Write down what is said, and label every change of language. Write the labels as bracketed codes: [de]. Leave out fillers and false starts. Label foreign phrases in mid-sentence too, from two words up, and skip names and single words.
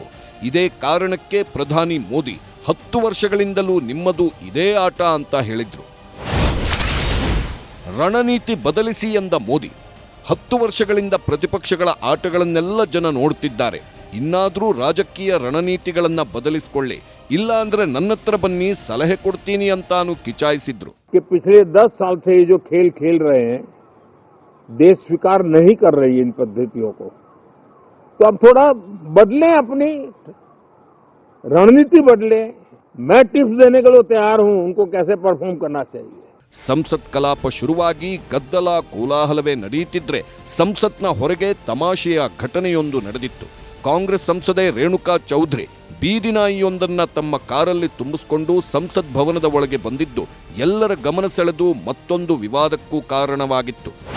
[kn] ಇದೇ ಕಾರಣಕ್ಕೆ ಪ್ರಧಾನಿ ಮೋದಿ 10 ವರ್ಷಗಳಿಂದಲೂ ನಿಮ್ಮದು ಇದೇ ಆಟ ಅಂತ ಹೇಳಿದ್ರು. ರಣನೀತಿ ಬದಲಿಸಿ ಎಂದ ಮೋದಿ 10 ವರ್ಷಗಳಿಂದ ಪ್ರತಿಪಕ್ಷಗಳ ಆಟಗಳನ್ನೆಲ್ಲ ಜನ ನೋಡ್ತಿದ್ದಾರೆ. ಇನ್ನಾದರೂ ರಾಜಕೀಯ ರಣನೀತಿಗಳನ್ನ ಬದಲಿಸಿಕೊಳ್ಳಿ, ಇಲ್ಲ ಅಂದ್ರೆ ನನ್ನತ್ರ ಬನ್ನಿ ಸಲಹೆ ಕೊಡ್ತೀನಿ ಅಂತಾನು ಕಿಚಾಯಿಸಿದ್ರು. [hi] पिछले 10 साल से ये जो खेल खेल रहे हैं, देश स्वीकार नहीं कर रही इन पद्धतियों को, तो अब थोड़ा बदलें, अपनी रणनीति बदले. मैं टिप्स देने के लिए तैयार हूं उनको कैसे परफॉर्म करना चाहिए. [kn] ಸಂಸತ್ ಕಲಾಪ ಶುರುವಾಗಿ ಗದ್ದಲ ಕೋಲಾಹಲವೇ ನಡೆಯುತ್ತಿದ್ರೆ ಸಂಸತ್ನ ಹೊರಗೆ ತಮಾಷೆಯ ಘಟನೆಯೊಂದು ನಡೆದಿತ್ತು. ಕಾಂಗ್ರೆಸ್ ಸಂಸದೆ ರೇಣುಕಾ ಚೌಧರಿ ಬೀದಿ ನಾಯಿಯೊಂದನ್ನ ತಮ್ಮ ಕಾರಲ್ಲಿ ತುಂಬಿಸಿಕೊಂಡು ಸಂಸತ್ ಭವನದ ಒಳಗೆ ಬಂದಿದ್ದು ಎಲ್ಲರ ಗಮನ ಸೆಳೆದು ಮತ್ತೊಂದು ವಿವಾದಕ್ಕೂ ಕಾರಣವಾಗಿತ್ತು.